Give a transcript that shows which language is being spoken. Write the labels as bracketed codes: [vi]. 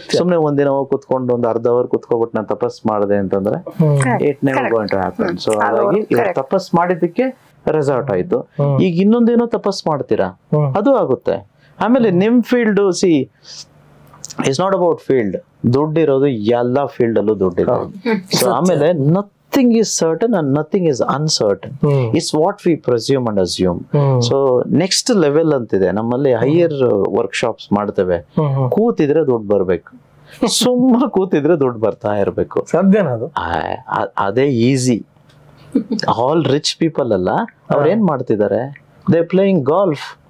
[kn] ಸುಮ್ನೆ ಒಂದಿನ ಹೋಗಿ ಕುತ್ಕೊಂಡು ಒಂದ್ ಅರ್ಧ ಅವರ್ ಕುತ್ಕೊಬಿಟ್ಟು ನಾನು ತಪಸ್ ಮಾಡಿದೆ ಅಂತಂದ್ರೆ [en] It never going to happen. [kn] So ಹಾಗಾಗಿ ಇವಾಗ ತಪಸ್ ಮಾಡಿದ್ದಕ್ಕೆ ರೆಸಾರ್ಟ್ ಆಯ್ತು, ಈಗ ಇನ್ನೊಂದೇನೋ ತಪಸ್ ಮಾಡ್ತೀರಾ, ಅದು ಆಗುತ್ತೆ. ಆಮೇಲೆ ನಿಮ್ field [en] see it's not about field, [kn] ದುಡ್ಡಿರೋದು ಎಲ್ಲಾ ಫೀಲ್ಡ್ ಅಲ್ಲೂ ದುಡ್ಡಿದೆ. [en] So ಆಮೇಲೆ nothing is certain and nothing is uncertain. It's what we presume and assume. So next level [kn] ಅಂತಿದೆ ನಮ್ಮಲ್ಲಿ, ಹೈಯರ್ ವರ್ಕ್ಶಾಪ್ಸ್ ಮಾಡ್ತೇವೆ. ಕೂತಿದ್ರೆ ದುಡ್ಡು ಬರ್ಬೇಕು, ಸುಮ್ಮ ಕೂತಿದ್ರೆ ದುಡ್ಡು ಬರ್ತಾ ಇರ್ಬೇಕು. ಸಾಧ್ಯನಾ ಅದು? ಅದೇ ಈಸಿ. [en] all rich people ಅಲ್ಲ, [kn] ಅವ್ರ ಏನ್ ಮಾಡ್ತಿದ್ದಾರೆ, [en] They playing golf.